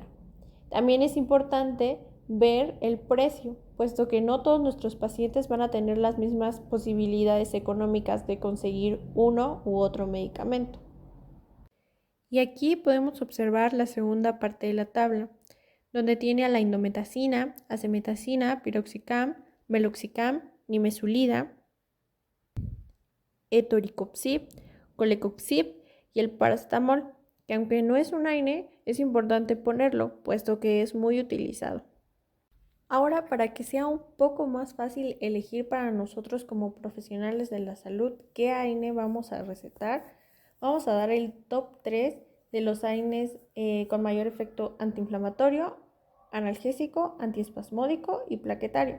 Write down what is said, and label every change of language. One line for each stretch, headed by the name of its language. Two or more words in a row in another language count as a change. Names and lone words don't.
Spanish: También es importante ver el precio, puesto que no todos nuestros pacientes van a tener las mismas posibilidades económicas de conseguir uno u otro medicamento. Y aquí podemos observar la segunda parte de la tabla, donde tiene a la indometacina, acemetacina, piroxicam, meloxicam, nimesulida, etoricopsib, colecopsib y el paracetamol, que aunque no es un AINE, es importante ponerlo, puesto que es muy utilizado. Ahora, para que sea un poco más fácil elegir para nosotros como profesionales de la salud qué AINE vamos a recetar, vamos a dar el top 3 de los AINES con mayor efecto antiinflamatorio, analgésico, antiespasmódico y plaquetario.